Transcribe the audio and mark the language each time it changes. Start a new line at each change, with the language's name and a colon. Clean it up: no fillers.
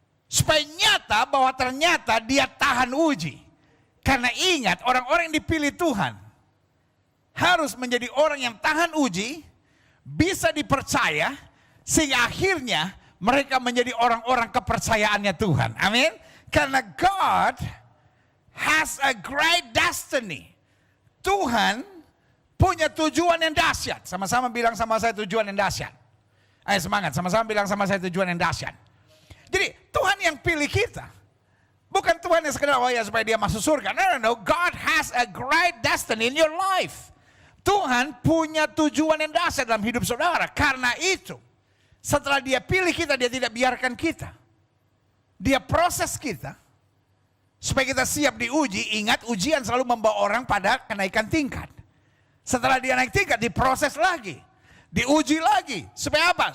Indonesian: Supaya nyata bahwa ternyata dia tahan uji. Karena ingat, orang-orang yang dipilih Tuhan harus menjadi orang yang tahan uji, bisa dipercaya, sehingga akhirnya mereka menjadi orang-orang kepercayaannya Tuhan. Amin. Karena
English: God has a great destiny.
Indonesian: Tuhan punya tujuan yang dahsyat. Sama-sama bilang sama saya tujuan yang dahsyat. Ayo semangat, sama-sama bilang sama saya tujuan yang dahsyat. Jadi Tuhan yang pilih kita. Bukan Tuhan yang sekedar supaya dia masuk surga.
English: No. God has a great destiny in your life.
Indonesian: Tuhan punya tujuan yang dahsyat dalam hidup saudara. Karena itu, setelah dia pilih kita, dia tidak biarkan kita. Dia proses kita supaya kita siap diuji. Ingat, ujian selalu membawa orang pada kenaikan tingkat. Setelah dia naik tingkat, diproses lagi. Diuji lagi. Supaya apa?